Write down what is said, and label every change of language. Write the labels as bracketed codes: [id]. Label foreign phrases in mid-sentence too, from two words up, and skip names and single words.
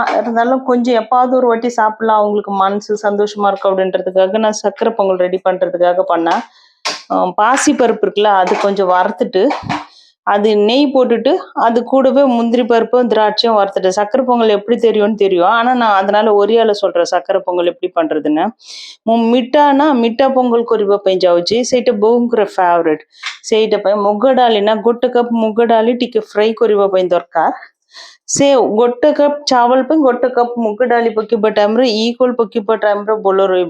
[ta] இருந்தாலும் கொஞ்சம் எப்பாவது ஒரு வாட்டி சாப்பிடலாம், அவங்களுக்கு மனசு சந்தோஷமா இருக்கும் அப்படின்றதுக்காக நான் சக்கரை பொங்கல் ரெடி பண்றதுக்காக பண்ணேன். பாசி பருப்பு இருக்குல்ல, அது கொஞ்சம் வறுத்துட்டு அது நெய் போட்டுட்டு அது கூடவே முந்திரி பருப்பும் திராட்சையும் வறுத்துட்டு. சக்கரை பொங்கல் எப்படி தெரியும். ஆனா நான் அதனால ஒரியால சொல்றேன் சக்கரை பொங்கல் எப்படி பண்றதுன்னு. [or] ମିଠା ପୋଙ୍ଗଲ କରିବା ପାଇଁ ଯାଉଛି, ସେଇଟା ବୋଉଙ୍କର ଫେଭରେଟ୍। ସେଇଟା ପାଇଁ ମୁଗ ଡାଲି ନା 1 କପ୍ ମୁଗ ଡାଲି ଟିକେ ଫ୍ରାଇ କରିବା ପାଇଁ ଦରକାର। ସେ 1 କପ୍ ଚାवल ପାଇଁ 1 କପ୍ ମୁଗ ଡାଲି ପକେଇବା ଟାଇମରେ ଇକ୍ୱାଲ ପକେଇବା ଟାଇମରେ ଭଲ ରହିବ।